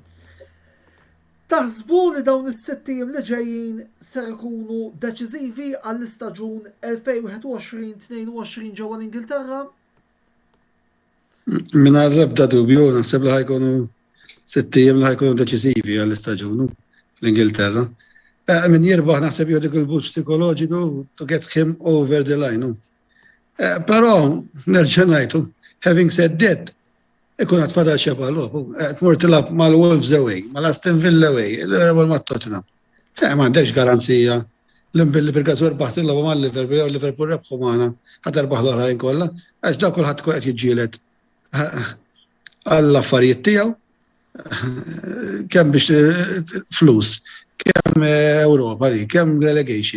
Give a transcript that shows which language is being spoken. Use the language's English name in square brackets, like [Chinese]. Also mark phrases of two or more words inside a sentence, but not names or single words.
[Maltese] Taħsbu li dawn is-sittiem li ġejjin ser ikunu deċiżivi għall-istaġun 2021-22 ġewwa l-Ingilterra? Mingħajr l-ebda dubju naħseb li ħajkunu sittiem li ħajkunu deċiżivi għall-istaġun l-Ingilterra. Min jirbaħ naħseb jew dik il-boost psikoloġiku [English] to get him over the line. [Maltese] Però nerġa' ngħidu, [English] having said that, [Maltese] ikun qed fadal xebal tmur tilab mal-Wolves away, mal-Aston Villa away, l-rebel mat-Tottenham. M'għandekx garanzija l-imbilli per-każ erbaħ tilab mal-Liverpool jew Liverpool rebħu magħna ħadd erbaħ l-oħrajn kollha, għax dak kulħadd tkun qed jiġġieled għall-affarijiet tiegħu kemm biex flus, kemm Ewropa li, kemm relegation.